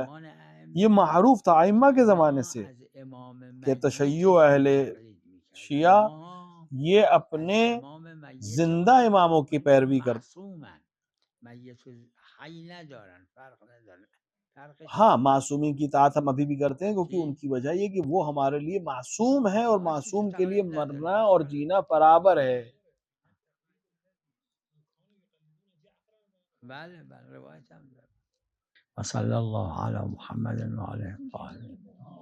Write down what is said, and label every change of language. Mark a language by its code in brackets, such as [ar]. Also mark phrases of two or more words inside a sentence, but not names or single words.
[ur] یہ معروف تھا ائمہ کے زمانے سے کہ تشیع اہل شیعہ یہ اپنے زندہ اماموں کی پیروی کرتے. ہاں، معصومین کی اطاعت ہم ابھی بھی کرتے ہیں، کیونکہ ان کی وجہ یہ کہ وہ ہمارے لیے معصوم ہیں اور معصوم کے لیے مرنا اور جینا برابر ہے. [fa] بله بله روایت هم داره. [ar] و صلی الله علی محمد و آله الطاهرین.